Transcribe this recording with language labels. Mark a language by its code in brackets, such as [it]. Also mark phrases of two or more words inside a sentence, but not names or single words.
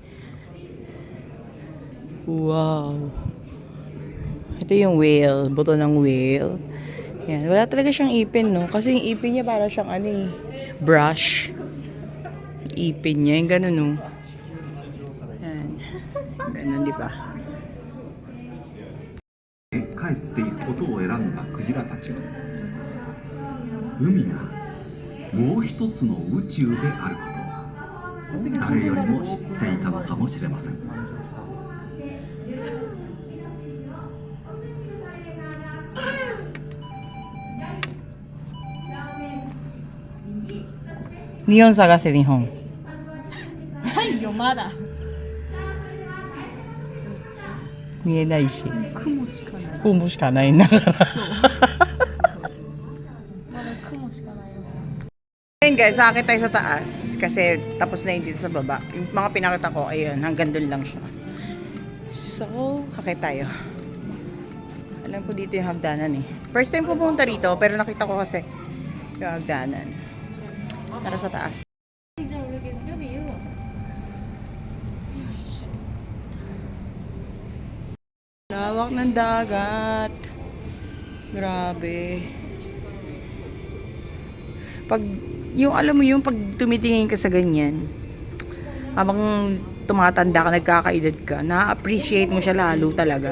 [tl] Wow. Ito yung whale, buto ng whale. Yan, wala talaga siyang ipin no. Kasi yung ipin niya para siyang ano eh, brush. Ipin niya, yung ganun no. Yan. Ganun, di ba? [ja] 帰っていくことを選んだクジラたちは海がもう一つの宇宙であることを誰よりも知っていたのかもしれません。日本探せ、日本。ないよ、まだ。見えないし。雲しかない。雲しかないんだから。まだ雲しかないよ。 [tl] Ayun guys, sakit tayo sa taas kasi tapos na yung dito sa baba. Yung mga pinakita ko, ayun, hanggang doon lang siya. So, sakit tayo. Alam ko dito yung hagdanan eh. [en] First time [tl] ko pumunta rito, pero nakita ko kasi yung hagdanan. Tara sa taas. [ja] じゃあ俺月曜日言うわ。 [tl] Lawak ng dagat. Grabe. Pag, yung alam mo yung pag tumitingin ka sa ganyan, habang tumatanda ka, nagkakaedad ka, na-appreciate mo siya lalo talaga.